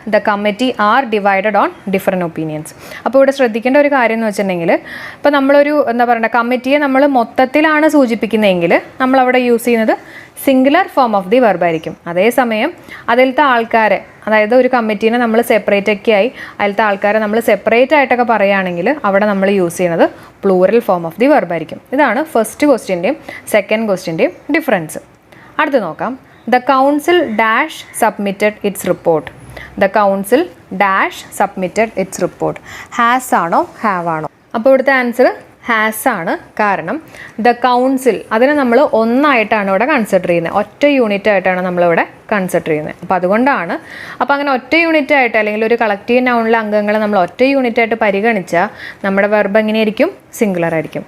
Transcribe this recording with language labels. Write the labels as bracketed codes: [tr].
[en] The committee are divided on different opinions. [ml] അപ്പോൾ ഇവിടെ ശ്രദ്ധിക്കേണ്ട ഒരു കാര്യം എന്ന് വെച്ചിട്ടുണ്ടെങ്കിൽ, ഇപ്പോൾ നമ്മളൊരു എന്താ പറയുക കമ്മിറ്റിയെ നമ്മൾ മൊത്തത്തിലാണ് സൂചിപ്പിക്കുന്നതെങ്കിൽ നമ്മളവിടെ യൂസ് ചെയ്യുന്നത് singular form of the verb ആയിരിക്കും. അതേസമയം അതിലത്തെ ആൾക്കാരെ, അതായത് ഒരു കമ്മിറ്റീനെ നമ്മൾ സെപ്പറേറ്റ് ഒക്കെ ആയി അതിലത്തെ ആൾക്കാരെ നമ്മൾ സെപ്പറേറ്റ് ആയിട്ടൊക്കെ പറയുകയാണെങ്കിൽ അവിടെ നമ്മൾ യൂസ് ചെയ്യുന്നത് plural form of the verb ആയിരിക്കും. ഇതാണ് ഫസ്റ്റ് ക്വസ്റ്റ്യൻ്റെയും സെക്കൻഡ് ക്വസ്റ്റ്യൻ്റെയും ഡിഫറൻസ്. അടുത്ത് നോക്കാം. [en] The council dash submitted its report. The council dash submitted its report. [ml] Has ആണോ have ആണോ? അപ്പോൾ ഇവിടുത്തെ ആൻസർ ഹാസ് ആണ്. കാരണം ദ കൗൺസിൽ അതിനെ നമ്മൾ ഒന്നായിട്ടാണ് ഇവിടെ കൺസിഡർ ചെയ്യുന്നത്. ഒറ്റ യൂണിറ്റ് ആയിട്ടാണ് നമ്മളിവിടെ കൺസിഡർ ചെയ്യുന്നത്. അപ്പോൾ അതുകൊണ്ടാണ്. അപ്പോൾ അങ്ങനെ ഒറ്റ യൂണിറ്റ് ആയിട്ട് അല്ലെങ്കിൽ ഒരു കളക്റ്റീവ് നൗണിലെ അംഗങ്ങളെ നമ്മൾ ഒറ്റ യൂണിറ്റ് ആയിട്ട് പരിഗണിച്ചാൽ നമ്മുടെ വെർബ് എങ്ങനെയായിരിക്കും? സിംഗുലർ ആയിരിക്കും.